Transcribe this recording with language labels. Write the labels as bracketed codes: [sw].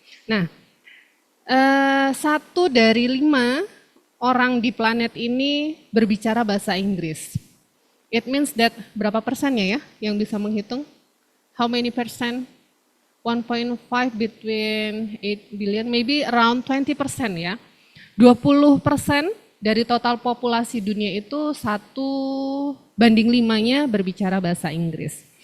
[id] Nah, 1 dari 5 orang di planet ini berbicara bahasa Inggris. [en] It means that [id] berapa persennya ya yang bisa menghitung? [en] How many percent? 1.5 between 8 billion, maybe around 20% ya. [id] 20% dari total populasi dunia itu 1/5-nya berbicara bahasa Inggris.